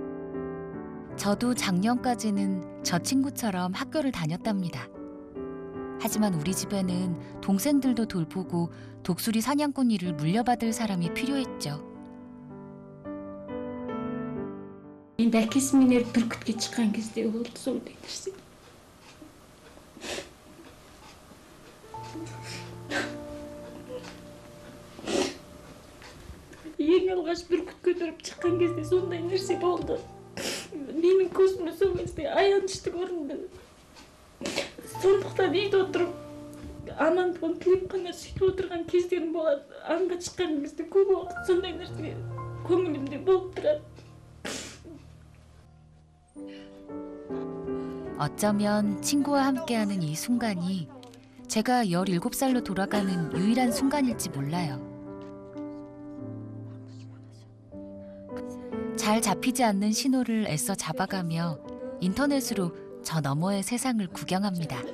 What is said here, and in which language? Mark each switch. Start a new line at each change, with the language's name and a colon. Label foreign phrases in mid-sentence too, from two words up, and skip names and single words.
Korean: 저도 작년까지는 저 친구처럼 학교를 다녔답니다. 하지만 우리 집에는 동생들도 돌보고 독수리 사냥꾼 일을 물려받을 사람이 필요했죠.
Kazakh: Енді әкесімен бүркітке шыққан кезде болды сондай нәрсе. Ең алғаш бүркіт көтеріп шыққан кезде сондай нәрсе болды. Менің көзіме сол кезде аянышты көрінді. Сондықтан үйде отырып амандығын тілеп қана сөйтіп отырған кездерім болады. Аңға шыққан кезде көп уақыт сондай нәрсе көңілімде болып тұрады.
Korean: 어쩌면 친구와 함께하는 이 순간이 제가 17살로 돌아가는 유일한 순간일지 몰라요. 잘 잡히지 않는 신호를 애써 잡아가며 인터넷으로 저 너머의 세상을 구경합니다.